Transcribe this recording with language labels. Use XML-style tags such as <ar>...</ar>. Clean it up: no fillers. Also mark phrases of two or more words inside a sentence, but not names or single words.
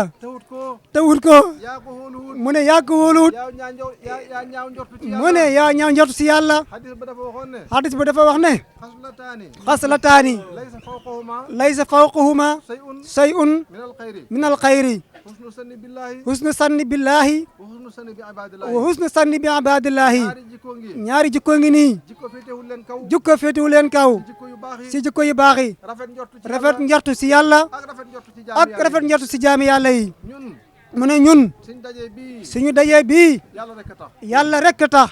<wo>tawut ko te wut ko yaa ko hóoluwut mu ne yaa ko wóoluwut yaa ñaaw njortu ci mu ne yaa ñaaw njortu si yàlla hadis ba dafa waxoon ne hadis ba dafa wax ne</wo> <ar>xaslataani xaslataani ليس فوقهما ليس فوقهما شيء من الخير من الخير حسن الظن بالله حسن الظن بالله وحسن الظن بعباد الله وحسن الظن بعباد الله</ar> <wo>ñaari jikko ngi ñaari jikko ngi nii jikko féetewul leen kaw jikko féetewu leen kaw jikko yu baax yi si jikko yu baax yi rafet njortu ci rafet yàlla njortu si yàlla ak rafet njortu ci ak jaami rafet njortu si jaami yàlla yi ñun mu ne ñun suñ dajee bii suñu dajee bii yàlla rek a tax yàlla rek tax</wo>